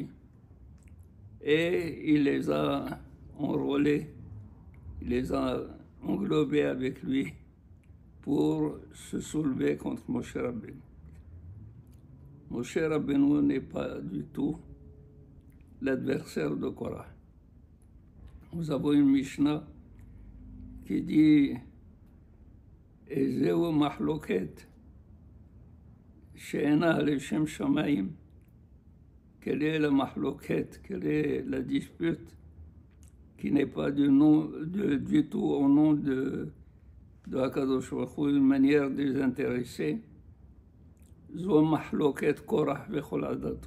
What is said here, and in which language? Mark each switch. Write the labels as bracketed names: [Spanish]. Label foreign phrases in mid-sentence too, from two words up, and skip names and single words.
[French] Et il les a enrôlés, il les a englobés avec lui pour se soulever contre Moshe Rabbeinu. Moshe Rabbeinu n'est pas du tout l'adversaire de Korah. Nous avons une Mishnah qui dit [Hebrew] איזו מחלוקת שאינה לשם שמים. [French] Quelle est la mahloket, quelle est la dispute qui n'est pas du tout au nom de [Hebrew] הקדוש ברוך הוא, [French] une manière désintéressée. [Hebrew] זו מחלוקת קרח וכל עדתו.